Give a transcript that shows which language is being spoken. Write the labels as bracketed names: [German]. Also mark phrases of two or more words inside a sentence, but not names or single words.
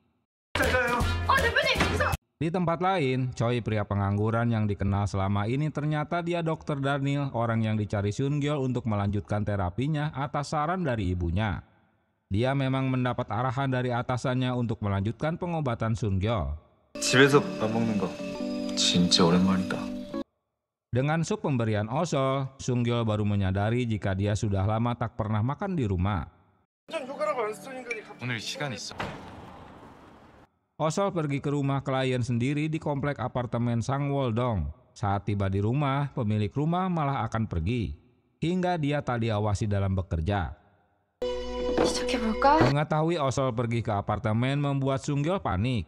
[Indonesian] Di tempat lain, Choi, pria pengangguran yang dikenal selama ini, ternyata dia Dr. Daniel, orang yang dicari Sung-gyo untuk melanjutkan terapinya atas saran dari ibunya. Dia memang mendapat arahan dari atasannya untuk melanjutkan pengobatan Sung-gyo. [Korean] 집에서 밥 먹는 거 진짜 오랜만이다. [Indonesian] Dengan sup pemberian Osol, Sung-gyo baru menyadari jika dia sudah lama tak pernah makan di rumah. [Korean] 오늘 시간 있어. [Indonesian] Osol pergi ke rumah klien sendiri di komplek apartemen Sangwol-dong. Saat tiba di rumah, pemilik rumah malah akan pergi, hingga dia tak diawasi dalam bekerja. [Korean] 시작해볼까? [Indonesian] Mengetahui Osol pergi ke apartemen membuat Sung-gyo panik.